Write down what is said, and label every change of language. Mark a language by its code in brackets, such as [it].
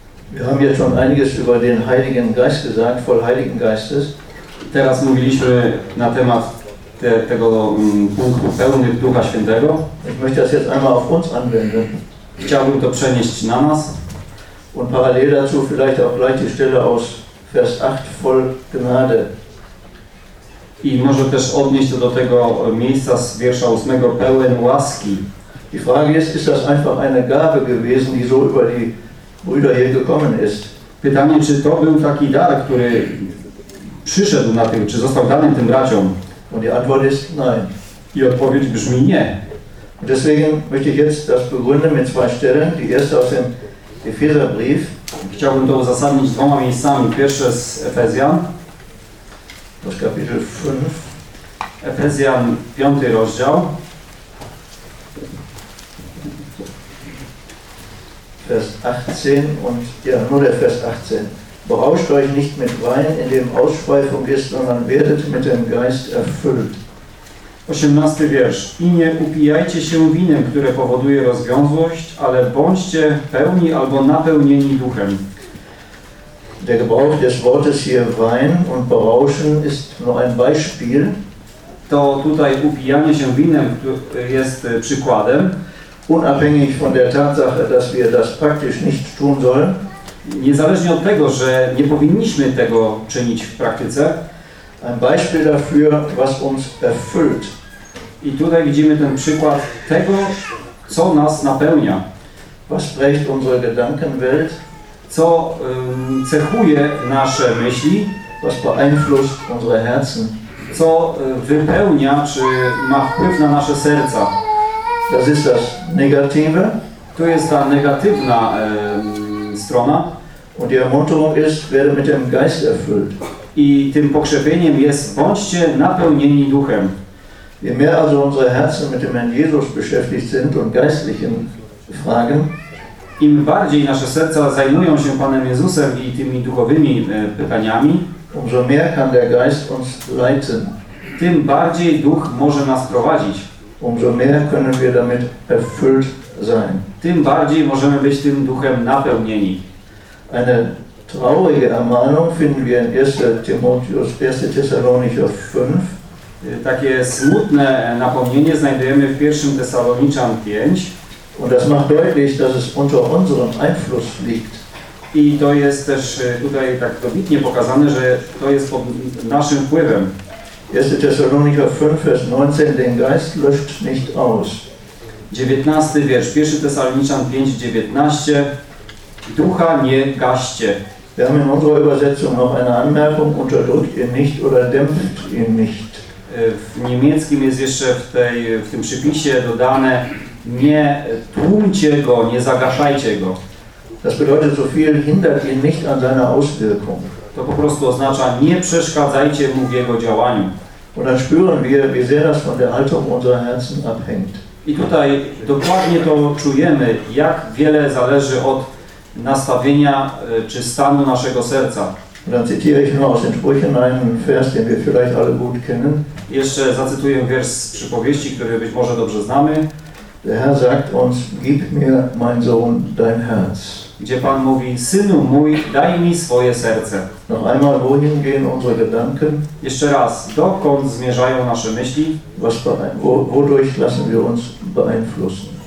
[de] Wir haben jetzt schon einiges über den Heiligen Geist gesagt, voll Heiligen Geistes. [pl] Teraz mówiliśmy na temat tego punktu pełnych Ducha Świętego. [de] Ich möchte das jetzt einmal auf uns anwenden. [pl] Chciałbym to przenieść na nas. [de] Und parallel dazu vielleicht auch gleich die Stelle aus Vers 8, voll Gnade. [pl] I może też odnieść do tego miejsca z wiersza 8, pełen łaski. [de] Die Frage ist das einfach eine Gabe gewesen, die so über die Brüder hier gekommen ist. [pl] Pytanie, czy to był taki dar, który przyszedł na tym, czy został dany tym braciom? [de] Und die Antwort ist nein. [pl] I odpowiedź brzmi nie. [de] Und deswegen möchte ich jetzt das begründen mit zwei Stellen. Die erste aus dem Epheserbrief. [pl] Chciałbym to uzasadnić dwoma miejscami. Pierwsze z Efezjan. [de] Das Kapitel 5. [pl] Efezjan, 5 rozdział. [de] Vers 18 und ja, nur der Vers 18. Berauscht euch nicht mit Wein, in dem Ausschweifung ist, sondern werdet mit dem Geist erfüllt. [pl] 18 wiersz. I nie upijajcie się winem, które powoduje rozwiązłość, ale bądźcie pełni albo napełnieni duchem. [de] Der Gebrauch des Wortes hier Wein und Berauschen ist nur ein Beispiel. [pl] To tutaj upijanie się winem jest przykładem. [de] Unabhängig von der Tatsache, dass wir das praktisch nicht tun sollen. [pl] Niezależnie od tego, że nie powinniśmy tego czynić w praktyce. [de] Ein Beispiel dafür, was uns erfüllt. [pl] I tutaj widzimy ten przykład tego, co nas napełnia. [de] Was prägt unsere Gedankenwelt? [pl] Co cechuje nasze myśli? [de] Was beeinflusst unsere Herzen? [pl] Co wypełnia, czy ma wpływ na nasze serca? [de] Das ist das Negative. [pl] To jest ta negatywna strona. [de] Und die Ermunterung ist, werde mit dem Geist erfüllt. [pl] I tym pokrzepieniem jest, bądźcie napełnieni Duchem. [de] Je mehr also unsere Herzen mit dem Herrn Jesus beschäftigt sind und geistlichen Fragen, [pl] im bardziej nasze serca zajmują się Panem Jezusem i tymi duchowymi pytaniami, [de] umso mehr kann der Geist uns leiten. [pl] Tym bardziej Duch może nas prowadzić. [de] Umso mehr können wir damit erfüllt sein. [pl] Tym bardziej możemy być tym Duchem napełnieni. [de] Eine traurige Ermahnung finden wir in 1. Timotheus, 1. Thessalonicher 5. [pl] Takie smutne napomnienie znajdujemy w 1. Thessaloniczan 5. [de] Und das macht deutlich, dass es unter unserem Einfluss liegt. [pl] I to jest też tutaj tak dobitnie pokazane, że to jest pod naszym wpływem. [de] 1. Thessalonicher 5, Vers 19, den Geist löscht nicht aus. [pl] 19 wiersz, 1. Thessaloniczan 5, 19. Ducha nie gaście. [de] Wir haben in unserer Übersetzung noch eine Anmerkung, unterdrückt ihn nicht oder dämpft ihn nicht. [pl] W niemieckim jest jeszcze w tym przypisie dodane, nie tłumcie go, nie zagaszajcie go. [de] Das bedeutet so viel, hindert ihn nicht an seiner Auswirkung. [pl] To po prostu oznacza, nie przeszkadzajcie mu w jego działaniu. [de] Und dann spüren wir, wie sehr das von der Haltung unserer Herzen abhängt. [pl] I tutaj dokładnie to czujemy, jak wiele zależy od nastawienia czy stanu naszego serca. [de] Dann zitiere ich noch aus den Sprüchen einen Vers, den wir vielleicht alle gut kennen. [pl] Jeszcze zacytuję wiersz z przypowieści, który być może dobrze znamy. [de] Der Herr sagt uns, gib mir, mein Sohn, dein Herz. [pl] Gdzie Pan mówi, Synu mój, daj mi swoje serce. [de] Noch einmal, wohin gehen unsere Gedanken? [pl] Jeszcze raz, dokąd zmierzają nasze myśli? [de] Was wodurch lassen wir uns beeinflussen?